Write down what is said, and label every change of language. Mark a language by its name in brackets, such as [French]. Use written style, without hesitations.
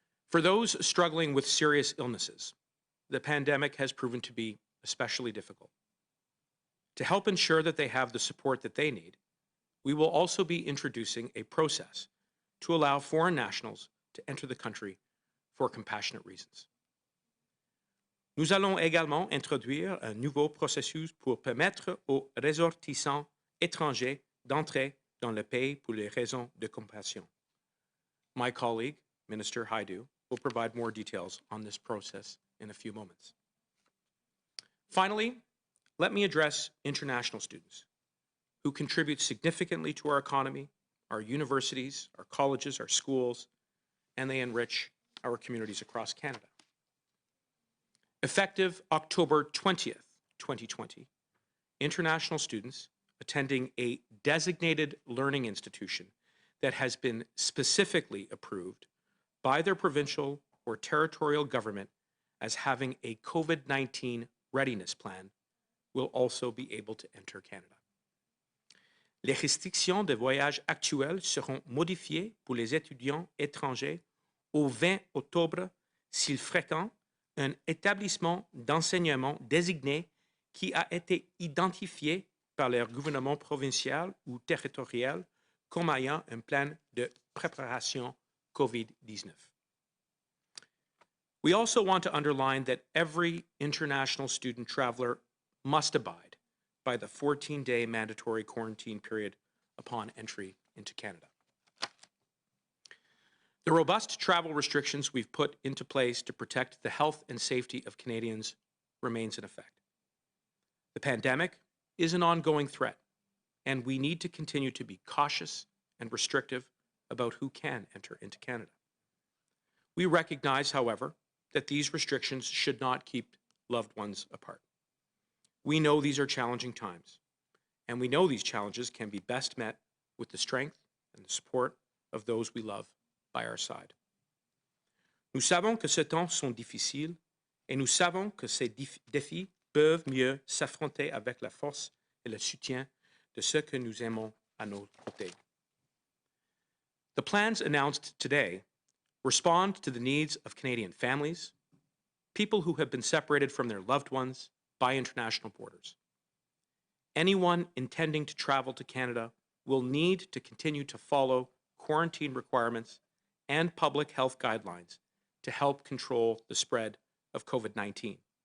[English] For those struggling with serious illnesses, the pandemic has proven to be especially difficult. To help ensure that they have the support that they need, we will also be introducing a process to allow foreign nationals to enter the country for compassionate reasons. [French] Nous allons également introduire un nouveau processus pour permettre aux ressortissants étrangers d'entrer dans le pays pour les raisons de compassion. [English] My colleague, Minister Haidu, will provide more details on this process in a few moments. Finally, let me address international students who contribute significantly to our economy, our universities, our colleges, our schools, and they enrich our communities across Canada. Effective October 20th, 2020, international students attending a designated learning institution that has been specifically approved by their provincial or territorial government as having a COVID-19 readiness plan will also be able to enter Canada. [French] Les restrictions de voyage actuelles seront modifiées pour les étudiants étrangers au 20 octobre s'ils fréquentent un établissement d'enseignement désigné qui a été identifié par leur gouvernement provincial ou territorial comme ayant un plan de préparation COVID-19. [English] We also want to underline that every international student traveler must abide by the 14-day mandatory quarantine period upon entry into Canada. The robust travel restrictions we've put into place to protect the health and safety of Canadians remains in effect. The pandemic is an ongoing threat, and we need to continue to be cautious and restrictive about who can enter into Canada. We recognize, however, that these restrictions should not keep loved ones apart. We know these are challenging times, and we know these challenges can be best met with the strength and the support of those we love by our side. [French] Nous savons que ces temps sont difficiles Et nous savons que ces défis peuvent mieux s'affronter avec la force et le soutien de ceux que nous aimons à nos côtés. [English] The plans announced today respond to the needs of Canadian families, people who have been separated from their loved ones by international borders. Anyone intending to travel to Canada will need to continue to follow quarantine requirements and public health guidelines to help control the spread of COVID-19.